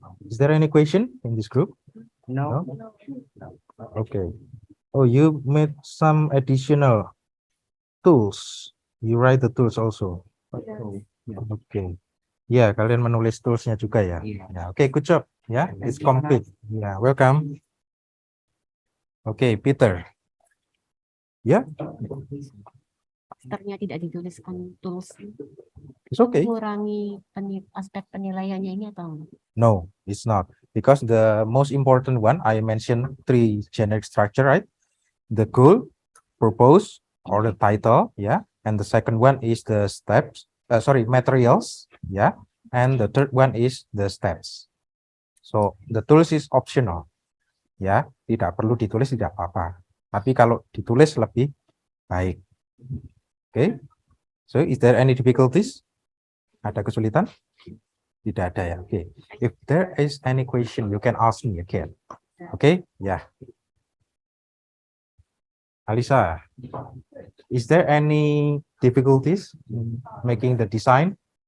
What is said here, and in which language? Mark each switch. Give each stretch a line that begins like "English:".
English: Is there any question in this group? no. Okay. Oh, you made some additional tools. You write the tools also. Okay.
Indonesian: Ya, kalian menulis toolsnya juga ya. Iya.
English: Ya, oke, good job. Ya, it's complete. Ya, welcome. Oke, Peter. Ya,
Indonesian: Posternya tidak dituliskan tools
English: it's okay.
Indonesian: mengurangi aspek penilaiannya ini atau
English: No, it's not. Because the most important one, I mentioned 3 generic structure, right? The goal, purpose, or the title, yeah. And the second one is the steps, materials, yeah. And the third one is the steps. So the tools is optional, ya.
Indonesian: Tidak perlu ditulis, tidak apa-apa. Tapi kalau ditulis lebih baik.
English: Okay. So is there any difficulties?
Indonesian: Ada kesulitan? Tidak ada ya.
English: Okay. If there is any question, you can ask me again. Okay. Yeah. Alisa, is there any difficulties in making the design?